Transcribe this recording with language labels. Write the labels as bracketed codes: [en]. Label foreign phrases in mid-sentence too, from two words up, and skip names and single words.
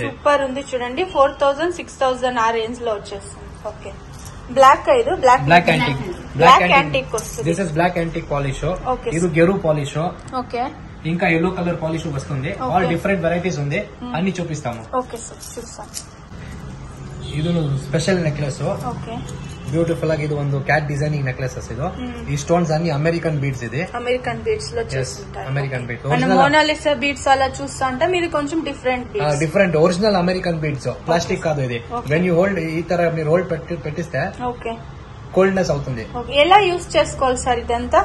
[te] సూపర్ ఉంది చూడండి. 4,000 6,000 ఆ రేంజ్ లో వచ్చేస్తుంది. ఓకే, బ్లాక్ ఇది [en] black antique [te] వస్తుంది. [en] this is black antique polish. [te] ఇది గెరు పాలిష్. ఓకే, ఇంకా [en] yellow color polish [te] వస్తుంది. [en] all different varieties [te] ఉంది, అన్ని చూపిస్తాము. ఓకే సార్. [kn] ಇದು [en] special necklace. [kn] ಓಕೆ, ಬ್ಯೂಟಿಫುಲ್ ಆಗಿ ಇದು ಒಂದು [en] cat designing necklaces. [kn] ಇದು ಈ ಸ್ಟೋನ್ಸ್ [te] అన్ని [en] American beads. [te] ఇది [en] American beads [te] లో చేస్తుంటారు. [en] American beads. [te] మనం మోనాలిసా బీడ్స్ అలా చూస్తా ఉంటాం. ఇది కొంచెం డిఫరెంట్ ఒరిజినల్ [en] American beads. [te] ప్లాస్టిక్ కాదు ఇది. [en] when you hold [te] ఈ ತರ మీరు హోల్డ్ పెట్టిస్తే ఓకే కోల్డ్నెస్ అవుతుంది. ఎలా యూజ్ చేసుకోవాలి సార్ ఇదంతా?